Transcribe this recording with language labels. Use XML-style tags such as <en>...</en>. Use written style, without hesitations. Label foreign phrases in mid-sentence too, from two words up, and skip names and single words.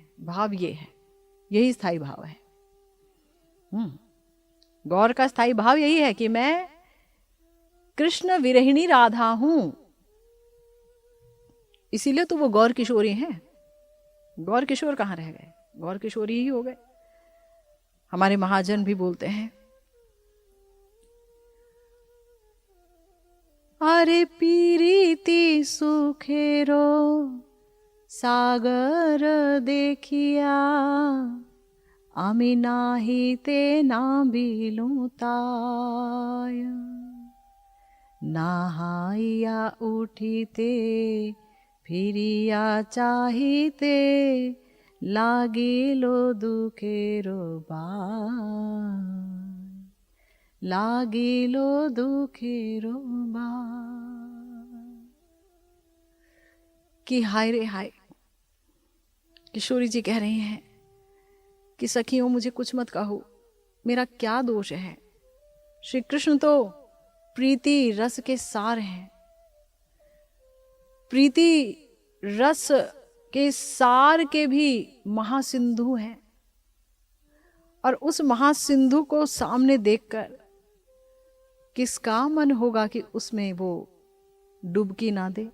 <hi>भाव ये है, यही स्थायी भाव है। गौर का स्थायी भाव यही है कि मैं कृष्ण विरहिणी राधा हूं, इसीलिए तो वो गौर किशोरी हैं। गौर किशोर कहां रह गए, गौर किशोरी ही हो गए। हमारे महाजन भी बोलते हैं, अरे</hi> <bn>পিরীতি সুখের সাগর দেখিয়া, আমি নাহিতে না বিলুতায়, নাহাইয়া উঠিতে ফিরিয়া চাহিতে, লাগিল দুখের বায়, লাগিল দুখের বায়।</bn> <hi>कि हाय रे हाय, किशोरी जी कह रही हैं कि सखियों मुझे कुछ मत कहो, मेरा क्या दोष है। श्री कृष्ण तो प्रीति रस के सार हैं, प्रीति रस के सार के भी महासिंधु हैं, और उस महासिंधु को सामने देखकर किसका मन होगा कि उसमें वो डुबकी ना दे।</hi>